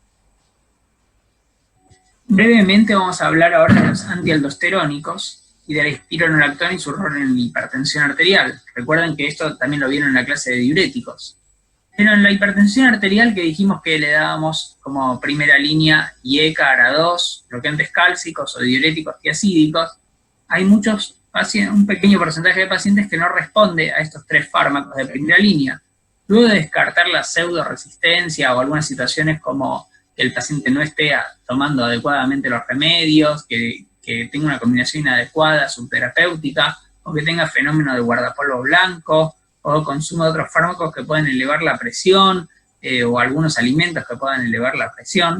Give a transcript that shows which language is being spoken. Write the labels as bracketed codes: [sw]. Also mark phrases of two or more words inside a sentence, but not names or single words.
[es] Brevemente vamos a hablar ahora de los antialdosterónicos y de la espironolactona y su rol en la hipertensión arterial. Recuerden que esto también lo vieron en la clase de diuréticos. Pero en la hipertensión arterial, que dijimos que le dábamos como primera línea IECA, ARA2, bloqueantes cálcicos o diuréticos tiacídicos, hay muchos pacientes, un pequeño porcentaje de pacientes que no responde a estos 3 fármacos de primera línea. Luego de descartar la pseudo-resistencia o algunas situaciones como que el paciente no esté tomando adecuadamente los remedios, que tenga una combinación inadecuada subterapéutica, o que tenga fenómeno de guardapolvo blanco, o consumo de otros fármacos que pueden elevar la presión, o algunos alimentos que puedan elevar la presión.